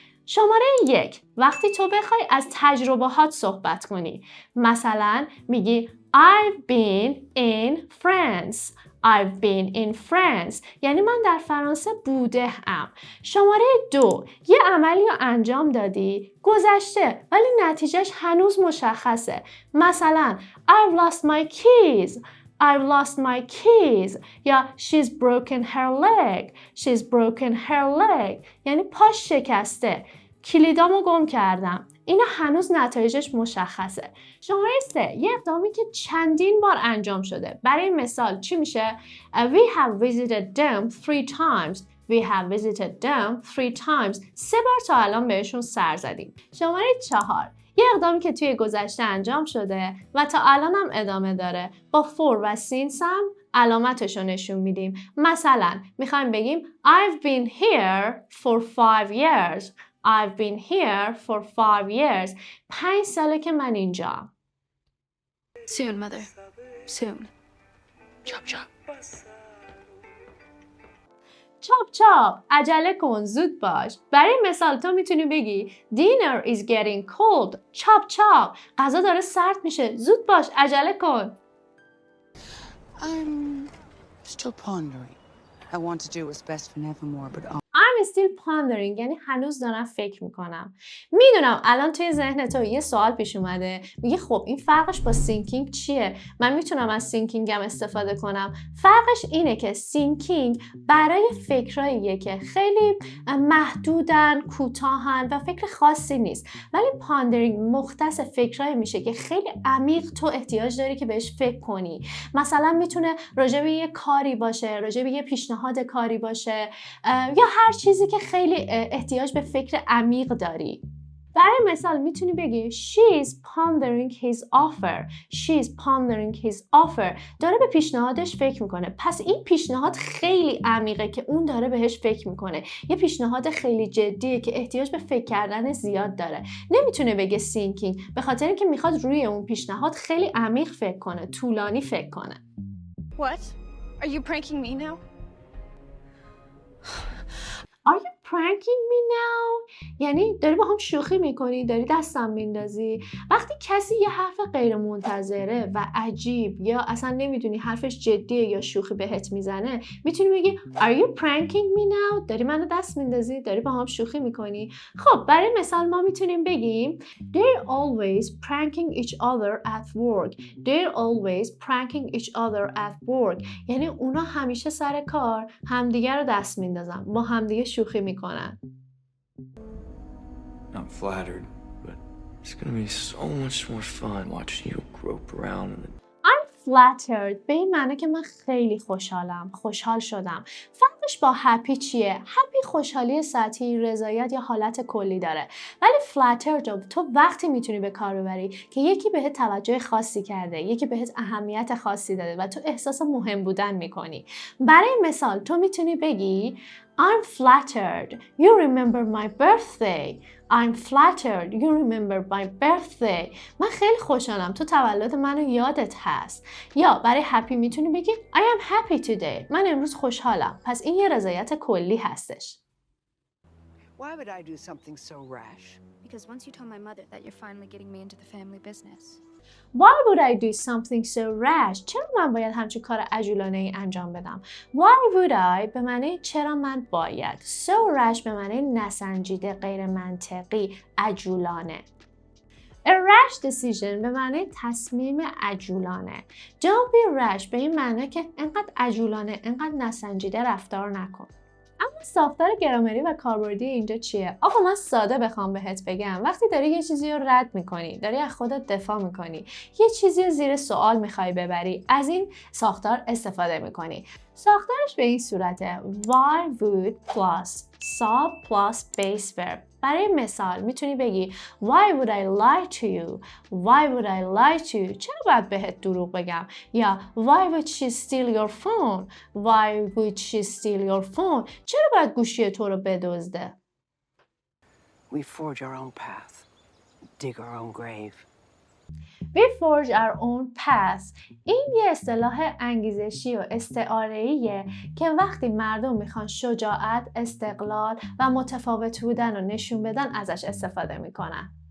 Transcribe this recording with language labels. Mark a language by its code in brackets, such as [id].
[fa] شماره 1 وقتی تو بخوای از تجربهات صحبت کنی، مثلا میگی [en] I've been in France. I've been in France [fa] یعنی من در فرانسه بوده ام. شماره 2 یه عملی رو انجام دادی گذشته ولی نتیجهش هنوز مشخصه. مثلا [en] I've lost my keys. I've lost my keys [fa] یا [en] she's broken her leg. She's broken her leg [fa] یعنی پاش شکسته. کلیدامو گم کردم. اینا هنوز نتایجش مشخصه. شماره 3 یه اقدامی که چندین بار انجام شده. برای مثال چی میشه؟ [en] We have visited them 3 times. We have visited them 3 times. [fa] 3 بار تا الان بهشون سر زدیم. شماره 4 یه اقدامی که توی گذشته انجام شده و تا الان هم ادامه داره. با for و since هم علامتش رو نشون میدیم. مثلا میخوایم بگیم [en] I've been here for 5 years. I've been here for 5 years. [fa] 5 ساله که من اینجا. [en] Soon, mother. Soon. Chop chop. [fa] چاپ چاپ عجله کن زود باش. برای مثال تو میتونی بگی [en] Dinner is getting cold. [fa] چاپ چاپ غذا داره سرد میشه زود باش عجله کن. [en] I'm still pondering. I want to do what's best for Nevermore, but I'm still pondering [fa] یعنی هنوز دارم فکر میکنم. میدونم الان توی ذهن تو یه سوال پیش اومده، میگه خب این فرقش با thinking چیه؟ من میتونم از thinking هم استفاده کنم. فرقش اینه که thinking برای فکراییه که خیلی محدودن، کوتاهن و فکر خاصی نیست. ولی pondering مختص فکرایی میشه که خیلی عمیق تو احتیاج داری که بهش فکر کنی. مثلا میتونه راجع به یه کاری باشه، راجع به یه پیشنهاد کاری باشه یا هر چیزی که خیلی احتیاج به فکر عمیق داری. برای مثال میتونی بگی [en] She's pondering his offer. She's pondering his offer. [fa] داره به پیشنهادش فکر میکنه. پس این پیشنهاد خیلی عمیقه که اون داره بهش فکر میکنه. یه پیشنهاد خیلی جدیه که احتیاج به فکر کردن زیاد داره. نمیتونه بگه thinking به خاطر اینکه میخواد روی اون پیشنهاد خیلی عمیق فکر کنه، طولانی فکر کنه. [en] What? Are you pranking me now? Are you pranking me now؟ [fa] یعنی داری با هم شوخی میکنی، داری دستم میندازی. وقتی کسی یه حرف غیر منتظره و عجیب یا اصلا نمیدونی حرفش جدیه یا شوخی بهت میزنه، میتونی بگی [en] Are you pranking me now؟ [fa] داری منو دست میندازی، داری با هم شوخی میکنی. خب برای مثال ما میتونیم بگیم [en] They're always pranking each other at work. They're always pranking each other at work. [fa] یعنی اونا همیشه سر کار همدیگه رو دست میندازن، با همدیگه شوخی میکنن. [en] I'm flattered, but it's gonna be so much more fun watching you grope around in the I'm flattered [fa] به این معنی که من خیلی خوشحال شدم. فرقش با happy چیه؟ happy خوشحالی سطحی، رضایت یا حالت کلی داره. ولی flattered رو تو وقتی میتونی به کار ببری که یکی بهت توجه خاصی کرده، یکی بهت اهمیت خاصی داده و تو احساس مهم بودن میکنی. برای مثال تو میتونی بگی [en] I'm flattered you remember my birthday. I'm flattered you remember my birthday. [fa] من خیلی خوشحالم تو تولد منو یادت هست. یا برای happy میتونی بگی [en] I am happy today. [fa] من امروز خوشحالم. پس این یه رضایت کلی هستش. [en] Why would I do something so rash? Because once you told my mother that you're finally getting me into the family business. Why would I do something so rash؟ [fa] چرا من باید همچین کار عجولانه ای انجام بدم؟ [en] Why would I [fa] به معنی چرا من باید. [en] So rash [fa] به معنی نسنجیده، غیر منطقی، عجولانه. [en] A rash decision [fa] به معنی تصمیم عجولانه. [en] Don't be rash [fa] به این معنی که انقدر عجولانه، انقدر نسنجیده رفتار نکن. اما ساختار گرامری و کاربردی اینجا چیه؟ آقا من ساده بخوام بهت بگم، وقتی داری یه چیزی رو رد میکنی، داری از خودت دفاع میکنی، یه چیزی رو زیر سوال میخوای ببری، از این ساختار استفاده میکنی. ساختارش به این صورته: [en] why would plus sub plus base verb. [fa] برای مثال میتونی بگی [en] Why would I lie to you? Why would I lie to you? [fa] چرا باید بهت دروغ بگم؟ یا [en] Why would she steal your phone? Why would she steal your phone? [fa] چرا باید گوشی تو رو بدزده؟ [en] We forge our own path, dig our own grave. We forge our own path. [fa] این یه اصطلاح انگیزشی و استعاره‌ایه که وقتی مردم میخوان شجاعت، استقلال و متفاوت بودن رو نشون بدن ازش استفاده میکنن.